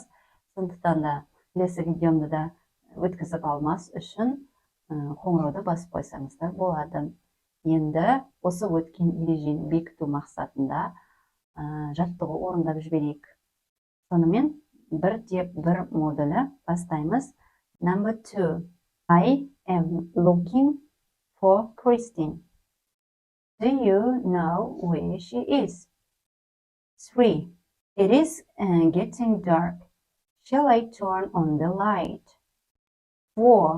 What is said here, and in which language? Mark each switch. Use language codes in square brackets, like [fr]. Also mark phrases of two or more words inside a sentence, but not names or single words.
[kk] Сондықтан да келесі видеомды да өткізіп алмас үшін қоңырауды басып қойсаңыздар болады. Енді осы өткен ережені бекіту мақсатында жаттығу орындап жіберейік. Сонымен бір модулі бастаймыз. [en] Number 2. I am looking for Christine. Do you know where she is? 3. It is getting dark. Shall I turn on the light? 4.